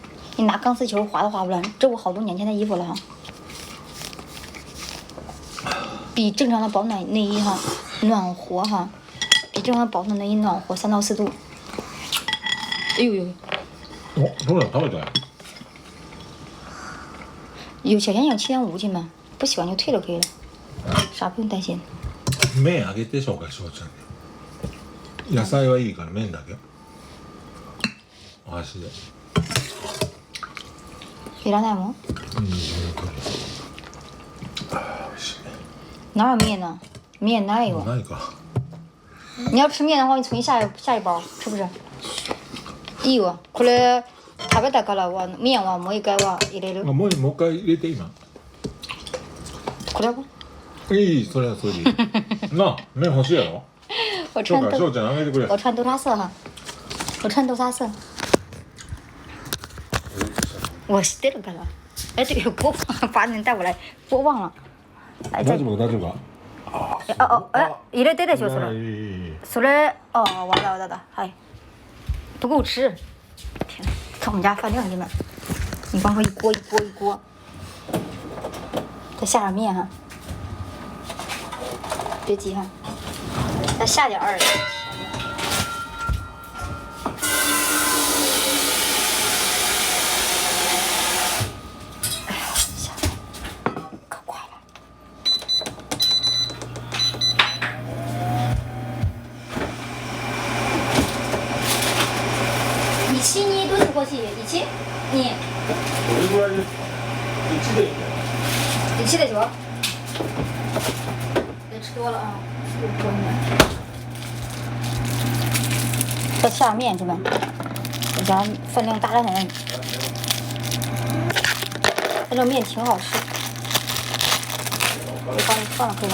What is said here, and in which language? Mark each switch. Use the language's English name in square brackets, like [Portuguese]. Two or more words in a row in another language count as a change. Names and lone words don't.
[Chinese] 你拿钢丝球划都划不烂，这我好多年前的衣服了哈。比正常的保暖内衣哈暖和哈，比正常的保暖内衣暖和3到4度。哎呦呦！有小显有7.5斤吗？不喜欢就退了可以了，啥不用担心。 [Japanese] 麺あげて紹介しようちゃん。野菜はいいから麺だけ。お箸で。いらないもん？ [Chinese] 哪有面呢？面哪有？你要吃面的话，你重新下一包，是不是？ [Japanese] いいよ。これ食べたからは面はもう一回は入れる。もう一回入れて今。これは？いい、それはそれでいい。なあ、麺欲しいやろ？ [Chinese] 我穿 [Japanese] 翔ちゃんあげてくれ。 [Chinese] 我穿豆沙色哈，我穿豆沙色。 [Japanese] 我知ってるから。 [Chinese] 哎，这个播放，把你带过来播放了。 [Japanese] 大丈夫大丈夫。入れてでしょそれ。それ完了，嗨， [Chinese] 不够吃。天呐，看我们家饭量，兄弟们，你光说一锅，再下点面哈。别急哈，再下点儿。哎呀，下可快了。이치你多少过去？이치你？ [Japanese] どれぐらいですか？1でいいね。 [Chinese] 1でしょ？ 别吃多了啊，多面。再下面去吧，我家分量大得很，这个面挺好吃。我放了可以了。